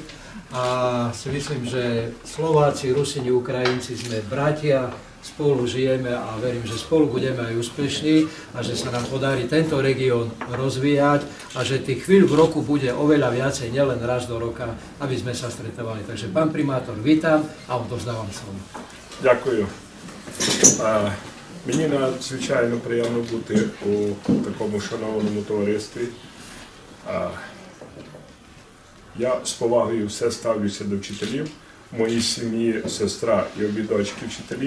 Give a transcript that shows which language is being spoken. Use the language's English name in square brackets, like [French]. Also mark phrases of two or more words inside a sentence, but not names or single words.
[Slovak] A si myslím, že Slováci, Rusini, Ukrajinci sme bratia, spolu žijeme a verím, že spolu budeme aj úspešní a že sa nám podarí tento región rozvíjať a že tých chvíľ v roku bude oveľa viacej, nielen raz do roka, aby sme sa stretávali. Takže pán primátor, vítam a odovzdávam slovo. [Ukrainian] Дякую. Мені надзвичайно приємно бути у такому шановному товаристві. Я з повагою все ставлюся до вчителів. В моїй сім'ї сестра і обі дочки вчителі.